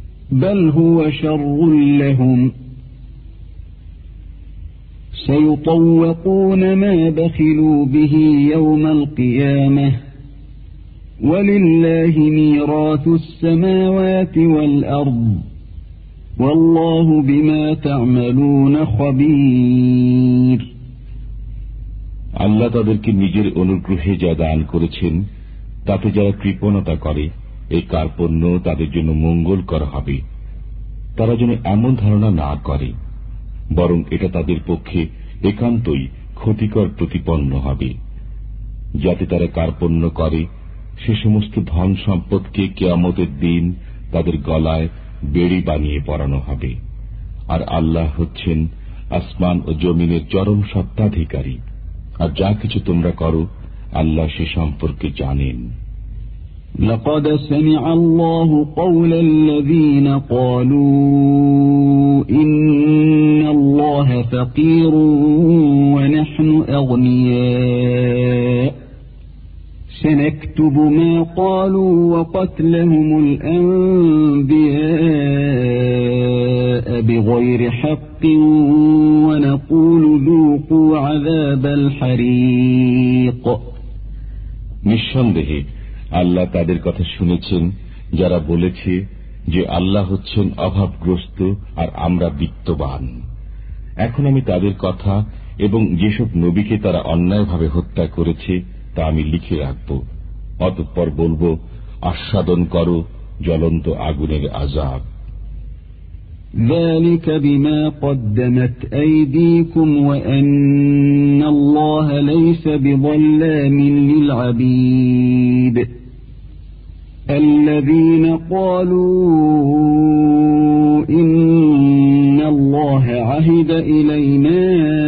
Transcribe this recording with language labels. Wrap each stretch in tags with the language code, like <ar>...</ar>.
<ar>بل هو شر لهم سيطوقون ما بخلوا به يوم القيامة ولله ميراث السماوات والأرض والله بما تعملون خبير.</ar> <bn>আল্লাহ তাদেরকে নিজের অনুগ্রহে যা দান করেছেন তাতে যারা কৃপণতা করে এই কার্পণ্য তাদের জন্য মঙ্গলকর হবে। তারা যেন এমন ধারণা না করে, বরং এটা তাদের পক্ষে একান্তই ক্ষতিকর প্রতিপন্ন হবে। যাতে তারা কার্পণ্য করে সে সমস্ত ধন সম্পদকে কিয়ামতের দিন তাদের গলায় বেড়ি বানিয়ে পরানো হবে। আর আল্লাহ হচ্ছেন আসমান ও জমিনের চরম সত্তাধিকারী, আর যা কিছু তোমরা করো আল্লাহ সে সম্পর্কে জানেন।</bn> <ar>لقد سمع الله قول الذين قالوا إن الله فقير ونحن أغنياء سنكتب ما قالوا وقتلهم الأنبياء بغير حق ونقول ذوقوا عذاب الحريق.</ar> <bn>নিঃসন্দেহে আল্লাহ তাদের কথা শুনেছেন যারা বলেছে যে আল্লাহ হচ্ছেন অভাবগ্রস্ত আর আমরা বিত্তবান। এখন আমি তাদের কথা এবং যেসব নবীকে তারা অন্যায়ভাবে হত্যা করেছে তা আমি লিখে রাখব, অতঃপর বলব আস্বাদন করো জ্বলন্ত আগুনের আজাব।</bn> <ar>ذلك بما قدمت أيديكم وأن الله ليس بظلام للعبيد الذين قالوا إن الله عهد إلينا</ar>